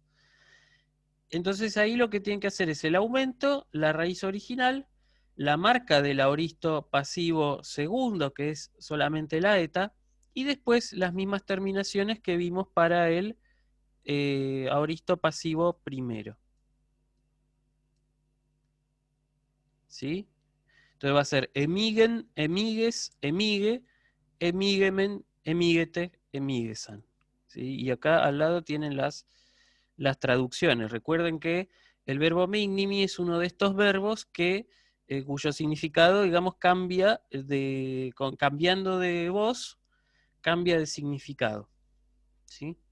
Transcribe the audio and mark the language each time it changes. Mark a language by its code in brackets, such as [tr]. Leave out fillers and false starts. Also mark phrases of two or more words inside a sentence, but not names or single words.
[es] Entonces ahí lo que tienen que hacer es el aumento, la raíz original, la marca del aoristo pasivo segundo, que es solamente la eta, y después las mismas terminaciones que vimos para el aoristo pasivo primero. ¿Sí? [el] Entonces va a ser ἐμίγην, ἐμίγης, ἐμίγη, ἐμίγημεν, ἐμίγητε, ἐμίγησαν. [es] ¿Sí? Y acá al lado tienen las traducciones. Recuerden que el verbo meignimi es uno de estos verbos cuyo significado, digamos, cambia cambiando de voz, cambia de significado. ¿Sí?